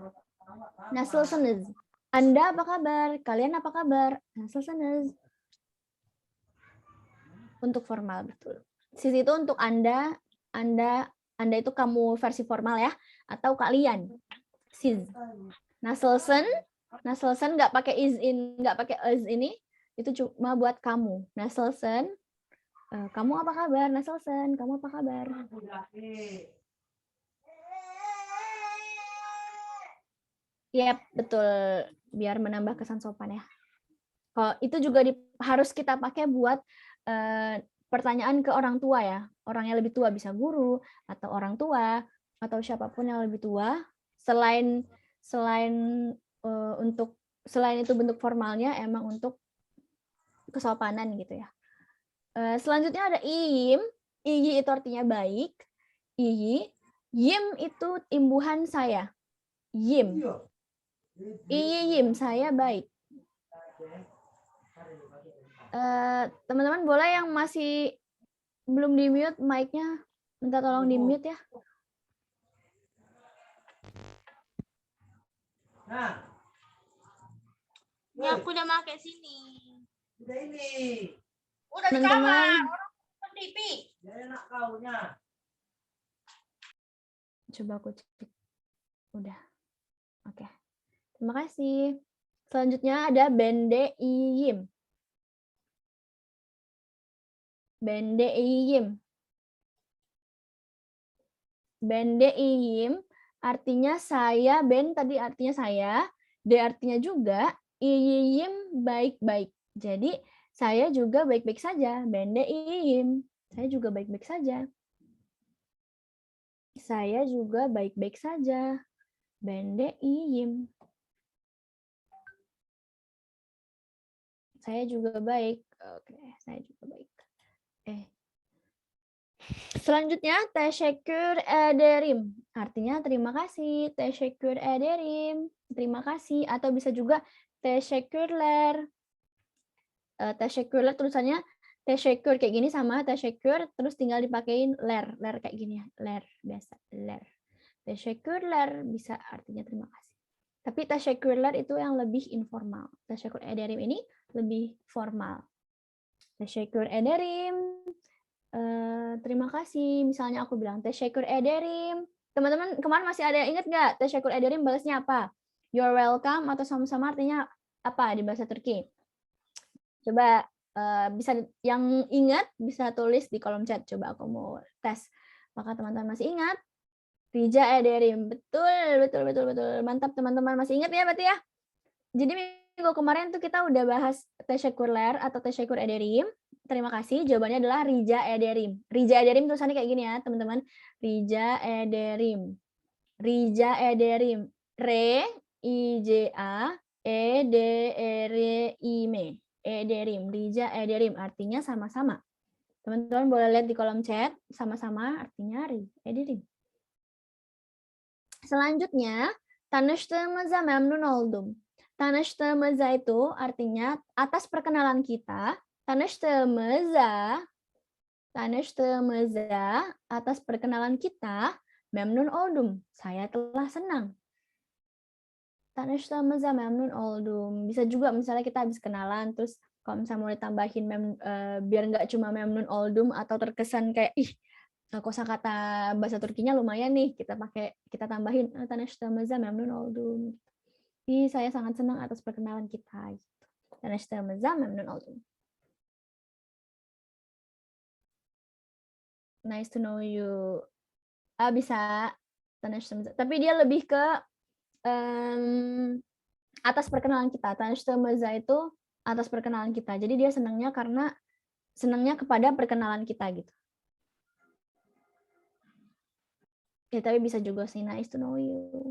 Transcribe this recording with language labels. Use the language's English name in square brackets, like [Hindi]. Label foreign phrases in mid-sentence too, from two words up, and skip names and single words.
[Indonesian] Nasılsınız? Anda apa kabar? Kalian apa kabar? Nasılsınız? Untuk formal betul. Sis itu untuk Anda itu kamu versi formal ya, atau kalian. Sis. Nasılsın nggak pakai is in, nggak pakai is ini, itu cuma buat kamu. Nasılsın, kamu apa kabar? Nasılsın, kamu apa kabar? Yap, betul. Biar menambah kesan sopan ya. Kalau itu juga harus kita pakai buat pertanyaan ke orang tua ya. Orang yang lebih tua, bisa guru atau orang tua atau siapapun yang lebih tua. Selain itu bentuk formalnya emang untuk kesopanan gitu ya. Selanjutnya ada iyim. Iyi itu artinya baik. Iyi. Yim itu imbuhan saya. Yim. Iyim, saya baik. Teman-teman boleh yang masih belum di-mute mic-nya, minta tolong di-mute ya. Nah. Ya, aku udah pakai sini. Udah ini. Udah di kamar. Orang TV. Ya enak kaunya. Coba aku cek. Udah. Oke. Terima kasih. Selanjutnya ada [Turkish] bende iyim. Bende iyim. Bende iyim [Indonesian] artinya saya, ben tadi artinya saya, de artinya juga, iyim baik-baik. Jadi saya juga baik-baik saja. [Turkish] Bende iyim. [Indonesian] Saya juga baik-baik saja. Saya juga baik-baik saja. [Turkish] Bende iyim. [Indonesian] Saya juga baik. Oke, saya juga baik. Selanjutnya, [Turkish] teşekkür ederim. [Indonesian] Artinya terima kasih. [Turkish] Teşekkür ederim. [Indonesian] Terima kasih. Atau bisa juga teşekkürler. Teşekkürler tulisannya teşekkür kayak gini sama teşekkür. Terus tinggal dipakein ler. Ler kayak gini ya. Ler. Biasa. Ler. Teşekkürler bisa artinya terima kasih. Tapi teşekkürler itu yang lebih informal. [Turkish] Teşekkür ederim [Indonesian] ini lebih formal. [Turkish] Teşekkür ederim. [Indonesian] Terima kasih. Misalnya aku bilang [Turkish] teşekkür ederim. [Indonesian] Teman-teman kemarin masih ada yang ingat nggak [Turkish] teşekkür ederim [Indonesian] balasnya apa? [English] You're welcome [Indonesian] atau sama-sama artinya apa di bahasa Turki? Coba bisa yang ingat bisa tulis di kolom chat. Coba aku mau tes. Maka teman-teman masih ingat? [Turkish] Rica ederim. [Indonesian] Betul. Mantap teman-teman, masih ingat ya berarti ya? Jadi minggu kemarin tuh kita udah bahas teşekkürler atau [Turkish] teşekkür ederim. [Indonesian] Terima kasih. Jawabannya adalah [Turkish] rica ederim. Rica ederim [Indonesian] tulisannya kayak gini ya, teman-teman. [Turkish] Rica ederim. Rica ederim. Re I J A E D E R I M. Ederim. Rica ederim [Indonesian] artinya sama-sama. Teman-teman boleh lihat di kolom chat, sama-sama artinya ederim. Selanjutnya, [Turkish] tanıştığımıza memnun oldum. [Indonesian] Tanıştığımıza itu artinya atas perkenalan kita. Tanıştığımıza atas perkenalan kita. [Turkish] Memnun oldum. [Indonesian] Saya telah senang. [Turkish] Tanıştığımıza memnun oldum. [Indonesian] Bisa juga misalnya kita habis kenalan, terus Kalau misalnya mau ditambahin biar nggak cuma [Turkish] memnun oldum [Indonesian] atau terkesan kayak kosakata bahasa Turkinya lumayan nih, kita tambahin [Turkish] tanıştığımıza memnun oldum. [Indonesian] Saya sangat senang atas perkenalan kita. Gitu. [Turkish] Tanıştığımıza memnun oldum. [English] Nice to know you. [Indonesian] Bisa tanıştığımıza. Tapi dia lebih ke atas perkenalan kita. Tanıştığımıza itu atas perkenalan kita. Jadi dia senangnya kepada perkenalan kita gitu. Ya, tapi bisa juga sih [English] nice to know you.